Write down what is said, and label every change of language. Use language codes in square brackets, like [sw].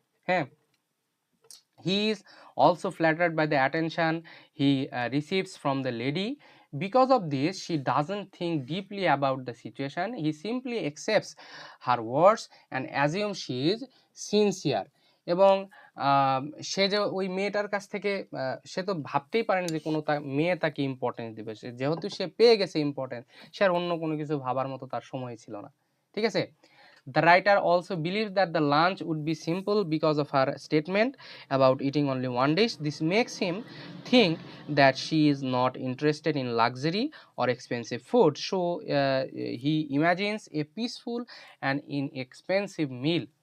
[en] হ্যাঁ, he is also flattered by the attention he receives from the lady. Because of this she doesn't think deeply about the situation. He simply accepts her words and assumes she is sincere. [bn] এবং সে যে ওই মেয়েটার কাছ থেকে সে তো ভাবতেই পারেনি যে কোনো মেয়ে তাকে ইম্পর্টেন্স দিবে, যেহেতু সে পেয়ে গেছে ইম্পর্টেন্স, সে আর অন্য কোনো কিছু ভাবার মতো তার সময় ছিল না। ঠিক আছে। [en] The writer also believes that the lunch would be simple because of her statement about eating only one dish. This makes him think that she is not interested in luxury or expensive food. So he imagines a peaceful and inexpensive meal.